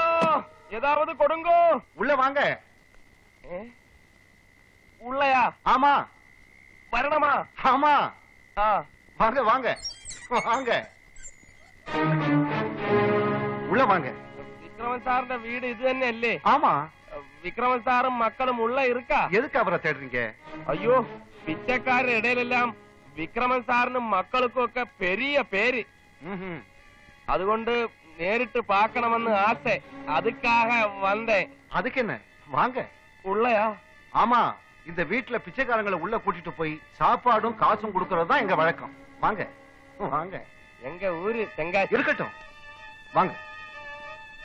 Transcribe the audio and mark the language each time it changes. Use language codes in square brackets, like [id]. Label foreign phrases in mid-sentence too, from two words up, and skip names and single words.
[ta] ஏதாவது கொடுங்க. உள்ள வாங்க. உள்ளயா? ஆமா. வரணுமா? ஆமா. வாங்க வாங்க வாங்க. உள்ள வாங்க. விக்ரமன் சாருடைய வீடு இது [ml] തന്നെ അല്ലേ? [ta] ஆமா. விக்ரமன் சாரும் மக்களும் உள்ள இருக்கா? எதுக்கு அவரை தேடுறீங்க? ஐயோ பிச்சைக்காரர் இடையிலெல்லாம் விக்ரமன் சாரிനും மக்களுக்கும் ഒക്കെ பெரிய பேரு. [ml] അതുകൊണ്ട് നേരിട്ട് [ta] பார்க்கணும்னு ஆசை. அதுக்காக வந்தேன். அதுக்கு என்ன? வாங்க. உள்ளயா? ஆமா. இந்த வீட்டுல பிச்சைக்காரங்களை உள்ள கூட்டிட்டு போய் சாப்பாடும் காசும் கொடுக்கறது தான் எங்க வழக்கம். வாங்க வாங்க. எங்க ஊரு தெங்காசி. இருக்கட்டும் வாங்க.